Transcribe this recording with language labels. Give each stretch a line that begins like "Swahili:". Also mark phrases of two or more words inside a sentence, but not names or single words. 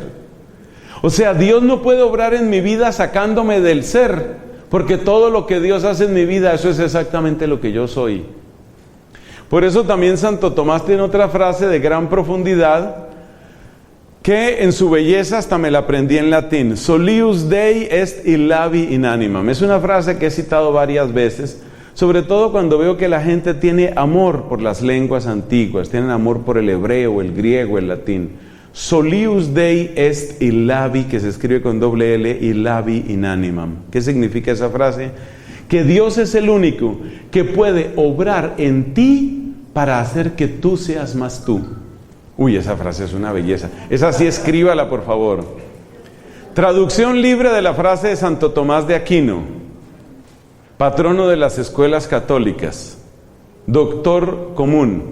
Spanish: O sea, Dios no puede obrar en mi vida sacándome del ser, porque todo lo que Dios hace en mi vida, eso es exactamente lo que yo soy. Por eso también Santo Tomás tiene otra frase de gran profundidad, que en su belleza hasta me la aprendí en latín.
Latin: Solius Dei est illavi in animam.
Spanish: Es una frase que he citado varias veces, sobre todo cuando veo que la gente tiene amor por las lenguas antiguas, tienen amor por el hebreo, el griego, el latín.
Latin: Solius Dei est illavi,
Spanish: que se escribe con doble L,
Latin: illavi in animam.
Spanish: ¿Qué significa esa frase? Que Dios es el único que puede obrar en ti para hacer que tú seas más tú. Uy, esa frase es una belleza. Esa sí, escríbala, por favor. Traducción libre de la frase de Santo Tomás de Aquino, patrono de las escuelas católicas, doctor común.